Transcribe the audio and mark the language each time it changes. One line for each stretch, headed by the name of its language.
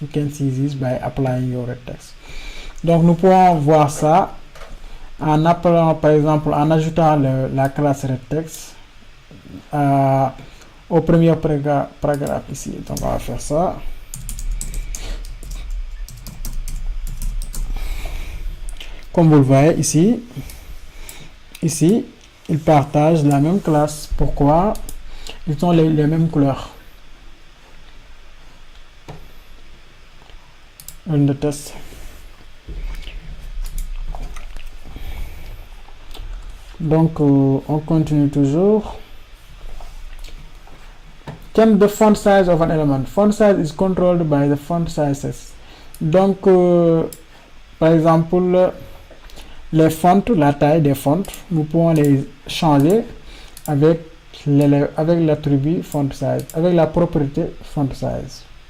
English: You can see this by applying your red text.
French: Donc nous pouvons voir ça en appelant, par exemple, en ajoutant la classe red text au premier paragraphe ici. Donc on va faire ça. Comme vous le voyez ici, ils partagent la même classe. Pourquoi? Ils ont les mêmes couleurs.
English: Run the test.
French: Donc on continue toujours.
English: Change the font size of an element. Font size is controlled by the font sizes.
French: Donc par exemple, les fonts, la taille des fonts, nous pouvons les changer avec l'attribut font size, avec la propriété font size.